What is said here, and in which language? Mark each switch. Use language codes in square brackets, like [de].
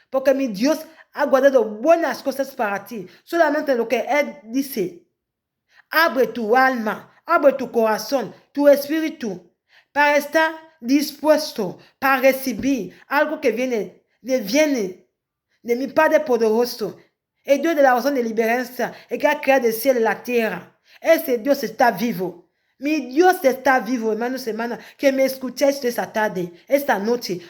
[es] Porque mi Dios ha guardado buenas cosas para ti. Solamente lo que Él dice. Abre tu alma, abre tu corazón, tu espíritu, para estar dispuesto, para recibir algo que viene de mi Padre poderoso. [fr] Et Dieu de la raison de libération, et qui a créé le ciel et la terre. [es] Ese Dios está vivo. Mi Dios está vivo, hermanos y hermanas, que me escuchéis esta tarde, esta noche.